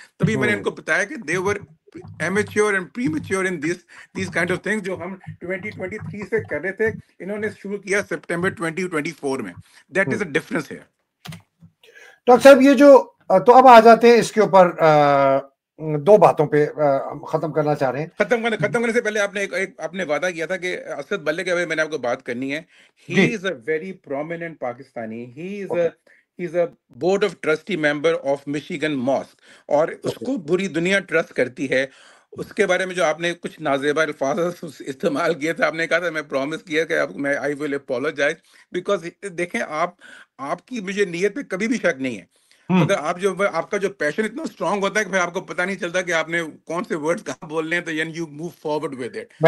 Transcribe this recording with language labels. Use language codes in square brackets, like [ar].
[ur] تبھی میں نے ان کو بتایا کہ [en] they were immature and premature in these kind of things, [ur] جو ہم 2023 سے کر رہے تھے, انہوں نے شروع کیا سپٹمبر 2024 میں. [en] That is a difference ہے. [ur] ڈاکٹر صاحب یہ جو, تو اب آ جاتے ہیں اس کے اوپر دو باتوں پہ ختم کرنا چاہ رہے ہیں. ختم کرنے سے پہلے آپ نے وعدہ کیا تھا کہ اسد ملک کے بارے میں نے آپ کو بات کرنی ہے. [en] He is a very prominent Pakistani. He is a board of trustee member of Michigan mosque, [ur] اور اس کو پوری دنیا ٹرسٹ کرتی ہے. اس کے بارے میں جو آپ نے کچھ نازیبا الفاظ استعمال کیے تھے, آپ نے کہا تھا, میں پرومس کیا کہ میں [en] I will apologise, [ur] بیکاز دیکھیں آپ کی مجھے نیت پہ کبھی بھی شک نہیں ہے, مگر آپ کا جو پیشن اتنا اسٹرانگ ہوتا ہے کہ پھر آپ کو پتہ نہیں چلتا کہ آپ نے کون سے ورڈز کہاں بولنے ہیں, تو [en] You move forward with it.